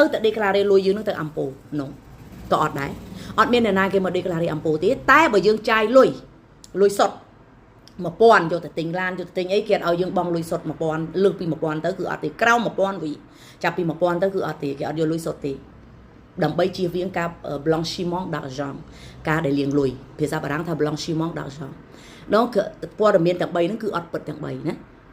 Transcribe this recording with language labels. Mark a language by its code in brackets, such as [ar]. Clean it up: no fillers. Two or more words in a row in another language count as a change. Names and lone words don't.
[km] តែ declare លុយយើងនឹងទៅអំពូនោះតអត់ដែរអត់មានអ្នកណាគេមក declare អំពូទេតែបើយើងចាយលុយសុទ្ធ1000យកទៅទិញឡានយកទៅទិញអីគេអត់ឲ្យយើងបង់លុយសុទ្ធ1000លើសពី1000ទៅគឺអត់ទេក្រោម1000វិញចាប់ពី1000ទៅគឺអត់ទេគេអត់យកលុយសុទ្ធទេដើម្បីជៀសវាងការ [fr] blanchiment d'argent [km] ការដែលលាងលុយភាសាបារាំងថា [fr] blanchiment d'argent [km] donc ព័ត៌មានទាំង3ហ្នឹងគឺអត់ពិតទាំង3ណា